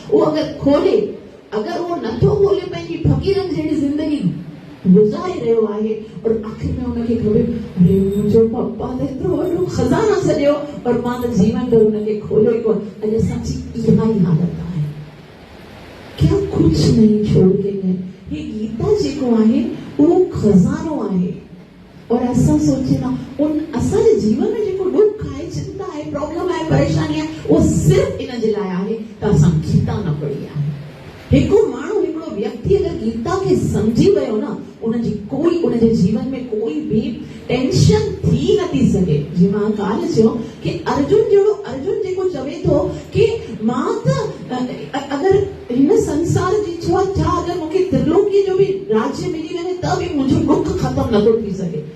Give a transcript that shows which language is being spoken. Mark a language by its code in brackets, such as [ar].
[sd] उहो अगरि खोले, अगरि उहो नथो खोले, पंहिंजी फ़क़ीरनि जहिड़ी ज़िंदगी गुज़ारे रहियो आहे, और आख़िर में उनखे खबर अरे मुंहिंजो पप्पा त एतिरो वॾो खज़ानो छॾियो और मां त जीवन भर उनखे खोलियो ई कोन। अॼु असांजी इहा ई हालत आहे, [hi] क्या कुछ नहीं छोड़ के गए। [sd] ये गीता जेको आहे उहो खज़ानो आहे। और असां सोचे ना उन असांजे जीवन में जेको दुख आहे, चिंता आहे, प्रॉब्लम आहे, परेशानी आहे, उहो सिर्फ़ इन जे लाइ आहे त असां गीता न पढ़ी आहे। हिकु माण्हू, हिकिड़ो व्यक्ति अगरि गीता खे सम्झी वियो न, उनजे जीवन में कोई भी टेंशन थी नथी सघे। जीअं मां काल्ह चयो कि अर्जुन जेको चवे थो कि मां त अगरि हिन संसार जी छा अगरि मूंखे त्रिलोकी जो बि राज्य मिली वञे त बि मुंहिंजो दुख ख़तमु नथो थी सघे।